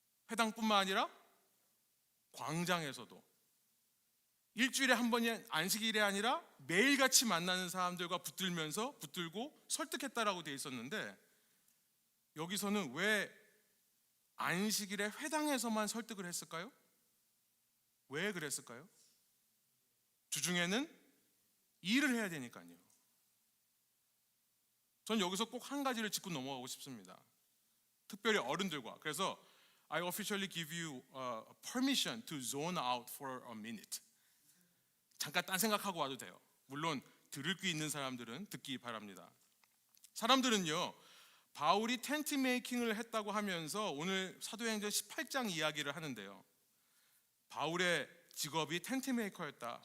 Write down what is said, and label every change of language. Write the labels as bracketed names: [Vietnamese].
[Korean] 회당뿐만 아니라 광장에서도, 일주일에 한 번이 안식일이 아니라 매일같이 만나는 사람들과 붙들고 설득했다라고 되어 있었는데, 여기서는 왜 안식일에 회당에서만 설득을 했을까요? 왜 그랬을까요? 주중에는 일을 해야 되니까요. 전 여기서 꼭 한 가지를 짚고 넘어가고 싶습니다. 특별히 어른들과. 그래서 [English] I officially give you permission to zone out for a minute. [Korean] 잠깐 딴 생각하고 와도 돼요. 물론 들을 귀 있는 사람들은 듣기 바랍니다. 사람들은요, 바울이 텐트 메이킹을 했다고 하면서 오늘 사도행전 18장 이야기를 하는데요, 바울의 직업이 텐트 메이커였다.